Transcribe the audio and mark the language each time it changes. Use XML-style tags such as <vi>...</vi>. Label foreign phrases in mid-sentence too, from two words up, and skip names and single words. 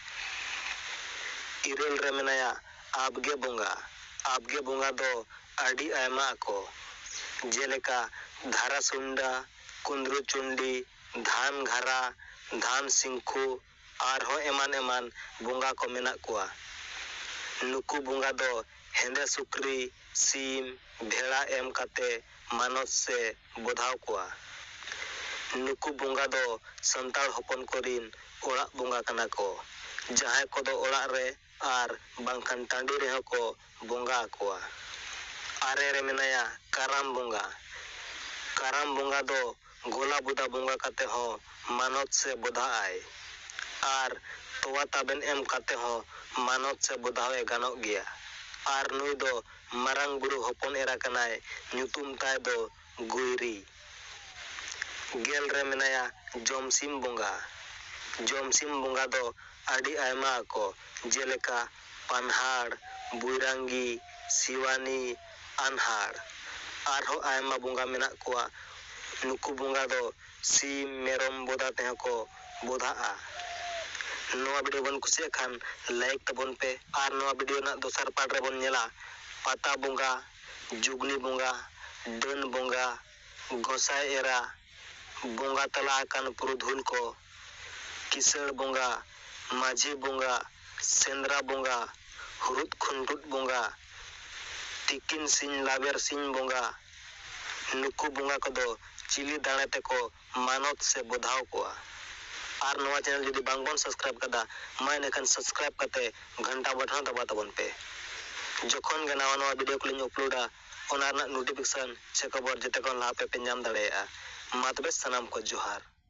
<sat>इरेल रे मेनाया आबगे बोंगा दो आडी आयमा को जेलेका धारा सुंडा कुंद्रु चुंडी धान घारा धान सिंखु आर हो एमान बोंगा को मेना कुआ नुकु बोंगा दो हेंदे सुक्री सीम भेड़ा एम काते मानत से बोधाव कुआ नुकु बोंगा दो संताल हपन कोरिन ओड़ा बोंगा कना को जहां को दो ओड़ा रे आर बांखान टांडी रे को बोंगा कुआ आरे रे मेनाया काराम बोंगा दो गोला बुदा बोंगा काते हो मानत से बोधा आय आर तोवा ताबेन एम काते हो मानत से बोधावे गानो गया आर नुई दो मारांग बुरु हपन एरा कनाय ᱧᱩᱛᱩᱢ ताय दो गुइरी गेल रे मेनाया जमसिम बोंगा दो आडी आयमा को जेलेका पानहाड़ बुइरांगी सिवानी अनहाड़ आर हो आयमा बोंगा मेना कुआ नुकु बोंगा दो सीम मेरम बोदा ते को बोधाआ नवा वीडियो बन कुसिया खान लाइक तबन पे आर नवा वीडियो ना दोसर पार्ट रे बन नेला पाता बोंगा जुगनी बोंगा डन बोंगा गोसाई एरा बोंगा तला कान पुरुधुल को किसड़ बोंगा माझी बोंगा सेंद्रा बोंगा हुरुत खुंटुट बोंगा तिकिन सिंह लावेर सिंह बोंगा नुकु बोंगा को दो चिली दाणे ते को मानत से बोधाव को आर नवा चैनल जदि बांगबन सब्सक्राइब कदा मायने खान सब्सक्राइब कते घंटा बटन दबा तबन पे जखन गे नवा वीडियो को लिंग अपलोडा ओना नोटिफिकेशन से खबर जते कोन लाहा पे नाम दाड़ेया मा तबे सनाम को जोहार।</sat>